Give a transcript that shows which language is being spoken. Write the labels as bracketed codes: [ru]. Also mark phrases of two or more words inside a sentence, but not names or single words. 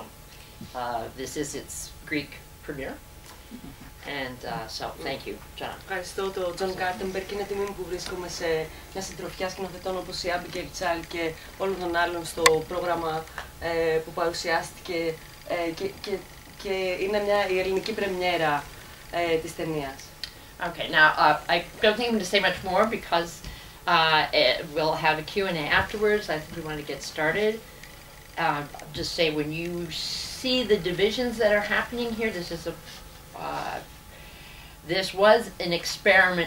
[en] This is its Greek premiere, and so thank you, John. [el] Ευχαριστώ τον J.Gartenberg και είναι τιμή μου που βρίσκομαι σε μια συντροφιά σκηνοθετών όπως η Abigail Child και όλων των άλλων στο πρόγραμμα που παρουσιάστηκε και είναι η ελληνική πρεμιέρα της ταινίας. [en] Okay, now I don't think I'm going to say much more because we'll have a Q&A afterwards. I think we want to get started. just say, when you see the divisions that are happening here, this was an experiment.